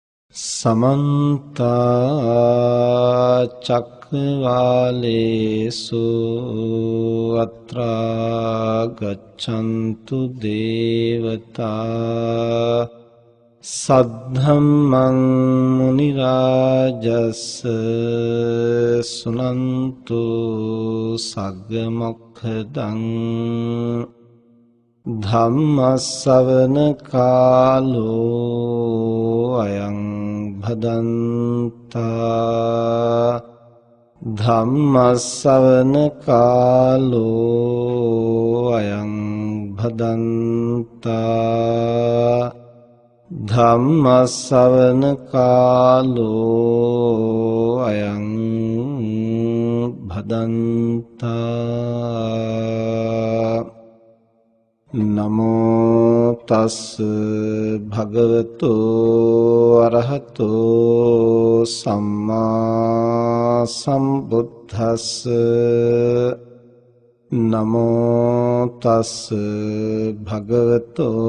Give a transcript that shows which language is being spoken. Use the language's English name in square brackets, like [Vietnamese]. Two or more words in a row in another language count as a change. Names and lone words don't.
[Pali] समन्त चक्रवालेषु अत्रा गच्छन्तु देवता सद्धम्मं मुनिराजस्य सुनन्तु सग्गमोक्खदं ධම්මස්සවන කාලෝ අයං භදන්තා ධම්මස්සවන කාලෝ අයං භදන්තා ධම්මස්සවන කාලෝ අයං භදන්තා නමෝ තස් භගවතු අරහතෝ සම්මා සම්බුද්දස්ස නමෝ තස් භගවතු